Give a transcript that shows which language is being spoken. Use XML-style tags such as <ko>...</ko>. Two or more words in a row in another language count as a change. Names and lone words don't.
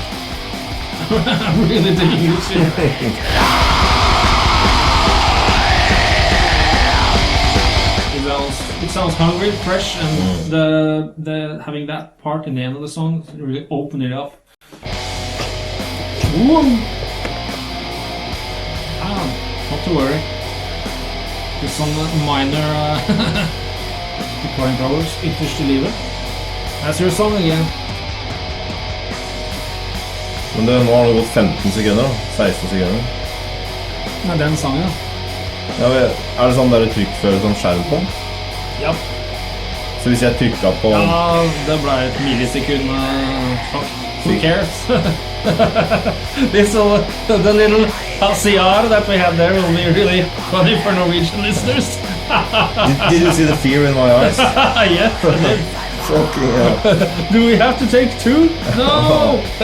<en>I'm really digging this shit. It sounds hungry, fresh, and the having that part in the end of the song really open it up. Not to worry. There's some minor recording problems.</en> <no>Ytterst, livet.</no> <en>That's your song again.</en> <no>Men det nå har det gått 15 sekunder, 16 sekunder. Ja, den sangen, ja. Ja, er det sånn der trykk før sånn skjerm på? Ja. Så hvis jeg trykket på... Ja, det ble et millisekund.</no> <en>Fuck. Who cares? This will, the little CR that we had there will be really funny for Norwegian listeners. did you see the fear in my eyes? Yes, I did. Fucking hell. Do we have to take two? No!</en>